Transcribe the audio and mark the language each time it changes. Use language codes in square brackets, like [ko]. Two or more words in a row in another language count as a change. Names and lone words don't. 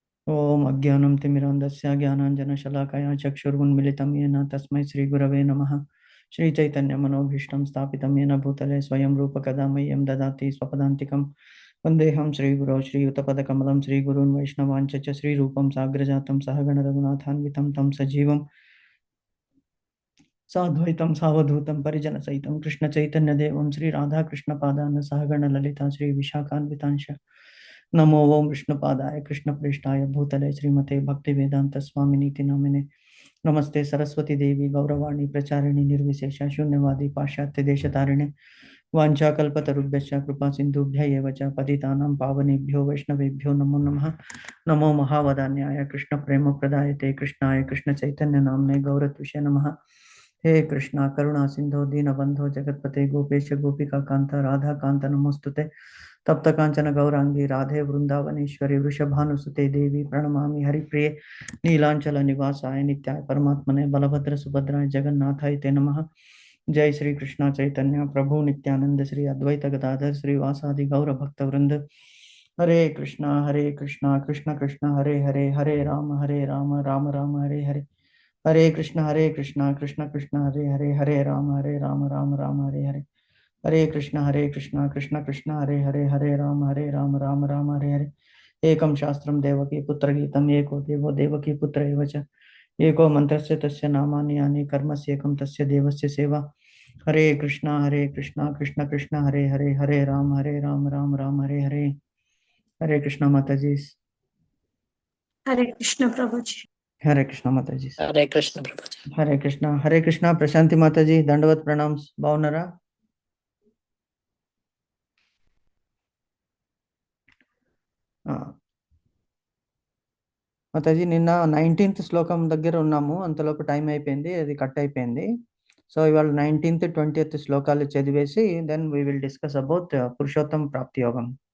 [sa] ఓం అజ్ఞానం తిమిరాంధస్య జ్ఞానాంజనశలాకయా చక్షురున్మిళితం येन తస్మై శ్రీగురవే నమః. శ్రీచైతన్యమనోభీష్టం స్థాపితం येन భూతలే స్వయం రూపకదా మह्यं దదాతి స్వపదాంతికం. వందేహం శ్రీగురో శ్రీయుతపదకమలం శ్రీగురూన్ వైష్ణవాంచ చ శ్రీరూపం సాగ్రజాతం సహగణ రఘునాథాన్వితం తం సజీవం సాద్వైతం సావధూతం పరిజన సహితం కృష్ణ చైతన్య దేవం శ్రీ రాధాకృష్ణ పాదాన సహగణ లలిత శ్రీ విశాఖాన్వితాంశ. నమో ఓం విష్ణుపాదాయ కృష్ణ ప్రేష్టాయ భూతలే శ్రీమతే భక్తి వేదాంత స్వామినీతి నామినే. నమస్తే సరస్వతి దేవి గౌరవాణి ప్రచారిణి నిర్విశేష శూన్యవాది పాశ్చాత్య దేశతారిణి. వాంఛాకల్పతరుభ్యశ్చ కృపా సింధుభ్య ఏవ చ పతితానాం పావనేభ్యో వైష్ణవేభ్యో నమో నమః. నమో మహావదాన్యాయ కృష్ణ ప్రేమ ప్రదాయతే కృష్ణాయ కృష్ణ చైతన్య నామ్నే గౌరతుషే నమః. हे कृष्णा करुणा सिंधो दीनबंधो जगतपते गोपेश गोपिका कांता राधा कांत नमोस्तुते. तप्त कांचन गौरांगी राधे वृंदावनेश्वरी वृषभानुसुते देवी प्रणमामि हरिप्रिये. नीलांचल निवासाय नित्याय परमात्मने बलभद्र सुभद्राय जगन्नाथाय ते नमः. जय श्री कृष्णा चैतन्य प्रभु नित्यानंद श्री अद्वैत गदाधर श्रीवासादि गौर भक्त वृंद. हरे कृष्णा कृष्ण कृष्ण हरे हरे हरे राम राम राम हरे हरे. हरे कृष्ण कृष्ण कृष्ण हरे हरे हरे राम राम राम हरे हरे. हरे कृष्ण कृष्ण कृष्ण हरे हरे हरे राम राम राम हरे हरे. एकं शास्त्रं देवकी पुत्रगीतम् एको देवो देवकी पुत्र एव च. एको मन्त्रस्य तस्य नामानि यानि कर्मस्य एकं तस्य देवस्य सेवा. हरे कृष्ण कृष्ण कृष्ण हरे हरे हरे राम राम राम हरे हरे. [hi] हरे कृष्ण माताजी. हरे कृष्ण प्रभुजी. हरे कृष्ण माताजी. हरे कृष्ण प्रभुजी. हरे कृष्ण प्रशांति माताजी. दंडवत प्रणाम. [te] बावनरा మాతాజీ నిన్న 19th శ్లోకం దగ్గర ఉన్నాము, అంతలోపు టైం అయిపోయింది, అది కట్ అయిపోయింది. సో ఇవాళ 19th 20th శ్లోకాలు చదివేసి [en] then we will discuss about [te] పురుషోత్తమ ప్రాప్తి యోగం.